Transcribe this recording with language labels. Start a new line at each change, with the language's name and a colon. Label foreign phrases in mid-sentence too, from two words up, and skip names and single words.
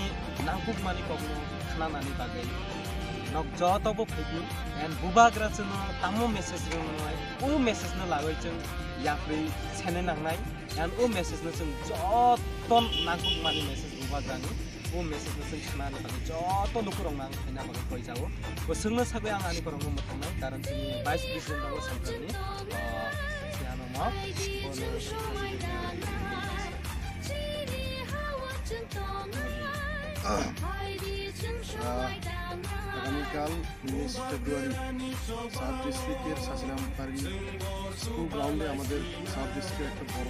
Bodo: नांगुमानि पाबनो खानानानि बागै नक जतबो फैगि एन्ड बुबाग्रा जों तामो मेसेज रोंनाय ओ मेसेज न लागै जों याफ्रै सेने नांनाय एन्ड ओ मेसेज न जों जतन नांगुमानि मेसेज बुबाग्रानि ओ मेसेज न जों खानानि बागै जत लोगोरं नां फैना बागै कय जावो बोसोंनो सागै आं आनि परंनो मोथांनाय कारण जोंनि 22 डिसेम्बर सानखालि सियानो मा
Bangla: আগামীকাল 19 ফেব্রুয়ারি সাউথ ডিস্ট্রিক্টের শাসিরামপাড়ি স্কুল গ্রাউন্ডে আমাদের সাউথ ডিস্ট্রিক্টের একটা বড়